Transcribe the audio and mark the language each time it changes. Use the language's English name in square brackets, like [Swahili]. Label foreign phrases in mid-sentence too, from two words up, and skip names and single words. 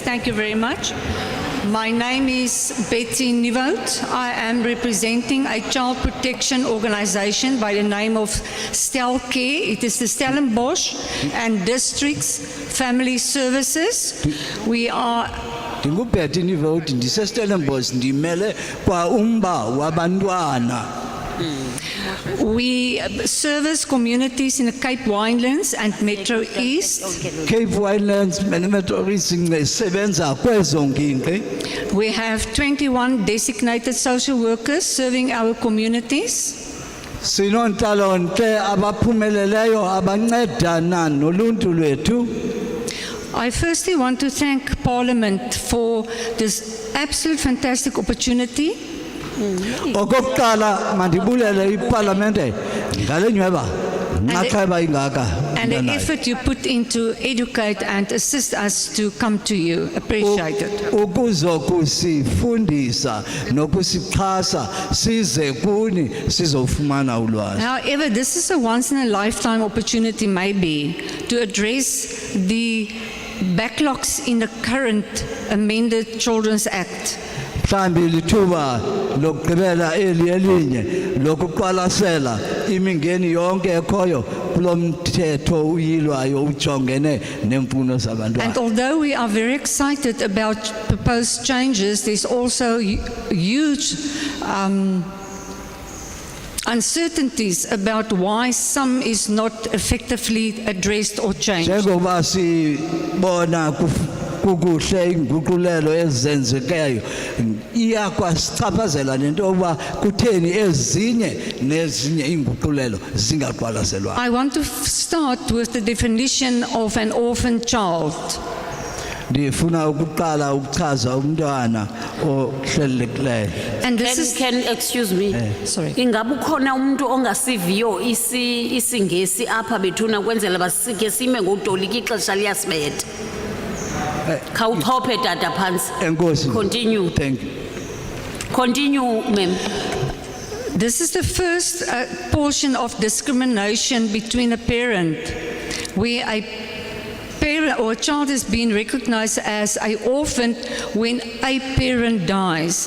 [English] Thank you very much. My name is Betty Nieuwoud. I am representing a child protection organization by the name of Stel Care. It is the Stellenbosch and Districts Family Services. We are [Xhosa] Ndingubhethe Nieuwoud ndiseStellenbosch ndimele kwa umba wabantwana. [English] We service communities in the Cape Winelands and Metro East. [Xhosa] Cape Winelands, Metro East, sebenza kwezo ngingqi. [English] We have 21 designated social workers serving our communities. [Xhosa] Sinontalontle abaphumeleleyo abancedana noluntu lwethu. [English] I firstly want to thank Parliament for this absolute fantastic opportunity. [Xhosa] Okokuqala mandibulele iParliament ngale nyweba nxaxheba ingaka. [English] And the effort you put into educate and assist us to come to you. Appreciate it. [Xhosa] Ukuzokusifundisa nokusixhasa size kuni sizofumana ulwazi. [English] However, this is a once in a lifetime opportunity maybe to address the backlogs in the current amended Children's Act. [Xhosa] Mhlambi lithuba lokugqibela elinye lokuqwalasela imingeni yonke ekhoyo kulomthetho uyilwayo ujongene nemfuno zabantwana. [English] And although we are very excited about proposed changes, there's also huge uncertainties about why some is not effectively addressed or changed. [Xhosa] Njengoba sibona kukuhle inguqulelo ezenzekayo iyakwasichaphazela nento yokuba kutheni ezinye nezinye inguqulelo zingaqwalaselwa. [English] I want to start with the definition of an orphan child. [Xhosa] Ndifuna ukuqala ukuchaza umntwana ohlelelekileyo. [English] And this is excuse me. Sorry. [Xhosa] Ingabe ukhona umuntu ongasiviyo isingesi apha bethuna kwenzela basike sime ngotolika ixesha liyasibetha. Khawuthophe tata phansi. Enkosi. [English] Continue. Thank you. Continue, ma'am. This is the first portion of discrimination between a parent, where a parent or a child is being recognized as an orphan when a parent dies.